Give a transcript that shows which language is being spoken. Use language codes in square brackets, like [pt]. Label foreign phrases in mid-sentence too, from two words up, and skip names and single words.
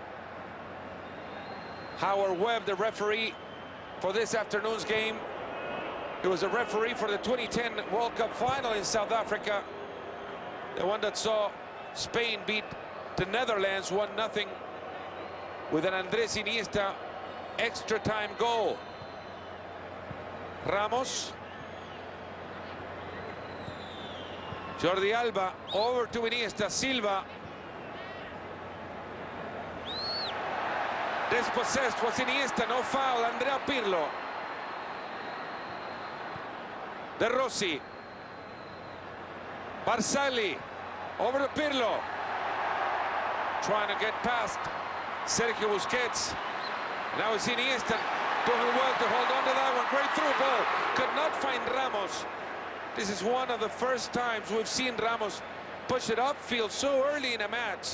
[en] Howard Webb, the referee for this afternoon's game. He was a referee for the 2010 World Cup final in South Africa. The one that saw Spain beat the Netherlands 1-0 with an Andres Iniesta extra time goal. Ramos. Jordi Alba over to Iniesta. Silva. Dispossessed was Iniesta, no foul. Andrea Pirlo. De Rossi. Barzagli. Over to Pirlo. Trying to get past Sergio Busquets. Now it's Iniesta doing well to hold on to that one. Great through ball. Could not find Ramos. This is one of the first times we've seen Ramos push it upfield so early in a match.